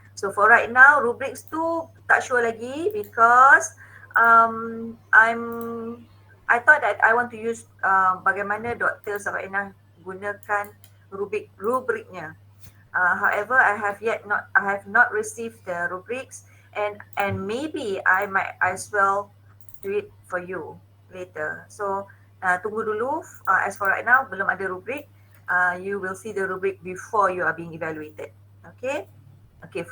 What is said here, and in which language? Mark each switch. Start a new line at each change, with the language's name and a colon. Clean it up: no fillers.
English: So for right now, rubrics
Malay: tu tak
English: sure
Malay: lagi
English: because I thought that I want to use
Malay: bagaimana
English: Dr.
Malay: Sabaina gunakan rubriknya.
English: However, I have not received the rubrics, and maybe I might as well do it for you later.
Malay: So tunggu dulu.
English: As for right now,
Malay: belum ada rubrik.
English: You will see the rubric before you are being evaluated. Okay. Okay.